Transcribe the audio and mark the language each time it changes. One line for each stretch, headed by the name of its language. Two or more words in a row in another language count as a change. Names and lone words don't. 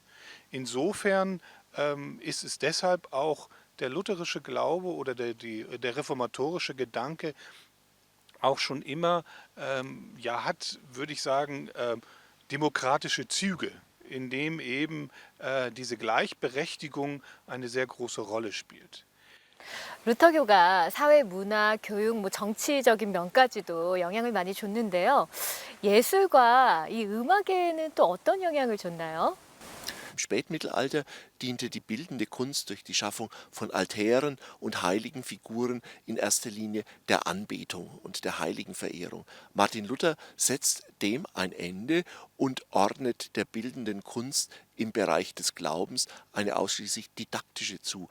German: Insofern ist es deshalb auch der lutherische Glaube oder der reformatorische Gedanke auch schon immer, hat, würde ich sagen, demokratische Züge, in dem eben diese Gleichberechtigung eine sehr große Rolle spielt.
Korean: 루터교가 사회, 문화, 교육, 정치적인 면까지도 영향을 많이 줬는데요. 예술과 이 음악에는 또 어떤 영향을 줬나요?
German: Im Spätmittelalter diente die bildende Kunst durch die Schaffung von Altären und heiligen Figuren in erster Linie der Anbetung und der heiligen Verehrung. Martin Luther setzt dem ein Ende und ordnet der bildenden Kunst im Bereich des Glaubens eine ausschließlich didaktische zu.